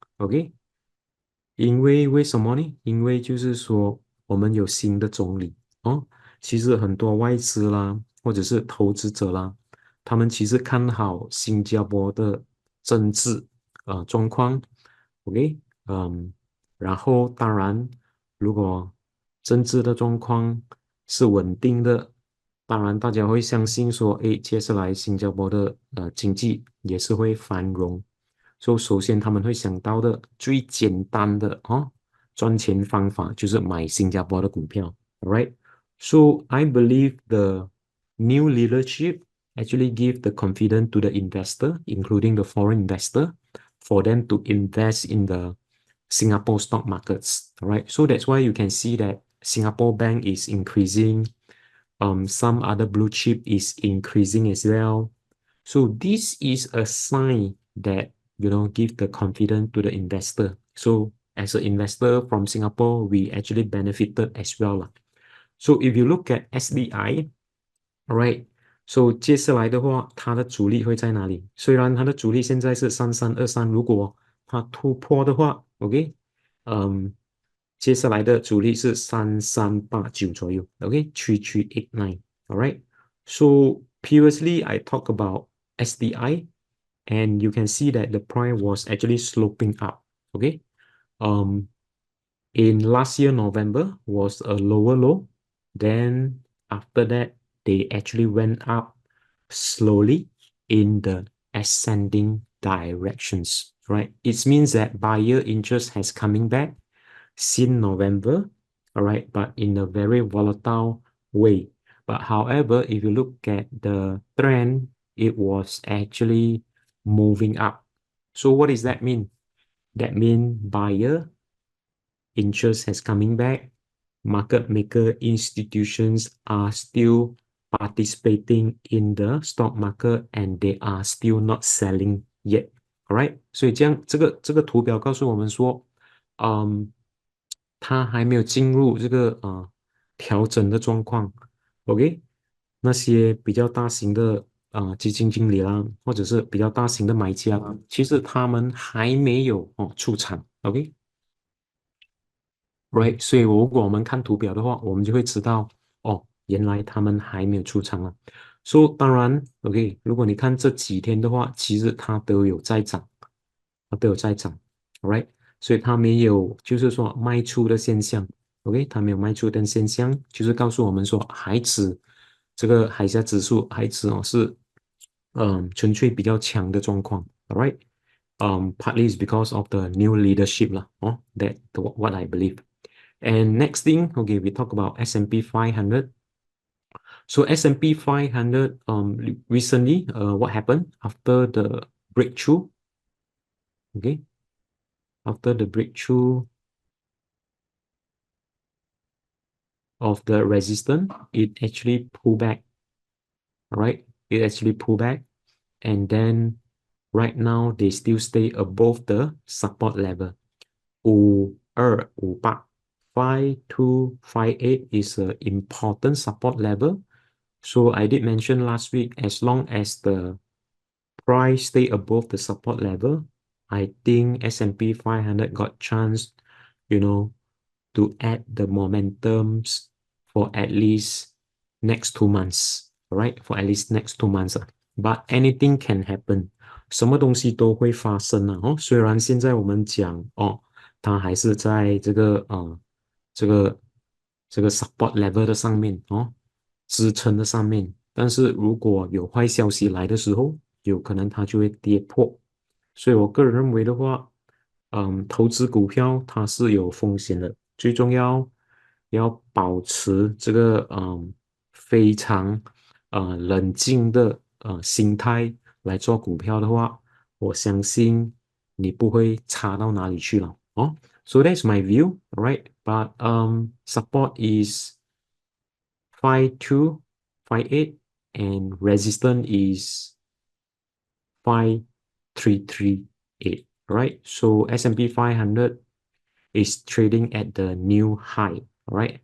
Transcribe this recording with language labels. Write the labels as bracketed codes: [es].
[zh] OK， 因为为什么呢？因为就是说我们有新的总理哦，其实很多外资啦，或者是投资者啦，他们其实看好新加坡的政治状况，OK，然后当然，如果政治的状况是稳定的，当然大家会相信说，诶，接下来新加坡的经济也是会繁荣。所以首先他们会想到的最简单的赚钱方法就是买新加坡的股票。 [en] Alright, so I believe the new leadership actually give the confidence to the investor, including the foreign investor, for them to invest in the Singapore stock markets. Alright, so that's why you can see that Singapore Bank is increasing. Some other blue chip is increasing as well. So this is a sign that give the confidence to the investor. So as an investor from Singapore, we actually benefited as well. So if you look at SDI, right? [zh] So 接下来的话，它的阻力会在哪里？虽然它的阻力现在是3323，如果它突破的话 ，OK， 接下来的阻力是3389左右 ，OK，3389，alright。 [en] So previously I talked about SDI, and you can see that the price was actually sloping up. Okay, in last year November was a lower low. Then after that, they actually went up slowly in the ascending directions. Right, it means that buyer interest has coming back since November. All right, but in a very volatile way. But however, if you look at the trend, it was actually moving up. So what does that mean? That means buyer interest has coming back. Market maker institutions are still participating in the stock market and they are still not selling yet. [zh] Alright, 所以这样这个图表告诉我们说，它还没有进入这个调整的状况。 OK，那些比较大型的基金经理啦，或者是比较大型的买家啦，其实他们还没有出场。 OK，right，所以如果我们看图表的话，我们就会知道原来他们还没有出场啊。 So 当然，OK，如果你看这几天的话，其实它都有在涨，它都有在涨，right？所以它没有就是说卖出的现象，OK，它没有卖出的现象，就是告诉我们说，这个海峡指数是纯粹比较强的状况，alright？ [en] Partly is because of the new leadership lah, that what I believe. And next thing, okay, we talk about S&P 500. So S&P 500 recently, what happened after the breakthrough? Okay, after the breakthrough of the resistance, it actually pulled back. All right, it actually pulled back, and then right now they still stay above the support level. 5258 5258 is an important support level. So I did mention last week, as long as the price stay above the support level, I think S&P 500 got chance, to add the momentums for at least next 2 months, right? For at least next 2 months. But anything can happen. [zh] 什么东西都会发生啊。哦，虽然现在我们讲哦，它还是在这个这个 support level 的上面哦，支撑的上面，但是如果有坏消息来的时候，有可能它就会跌破。所以我个人认为的话，投资股票它是有风险的，最重要保持这个非常冷静的心态来做股票的话，我相信你不会差到哪里去了哦。 [en] So that's my view, right? But support is 5258 and resistance is 5338, right? So S&P 500 is trading at the new high, right?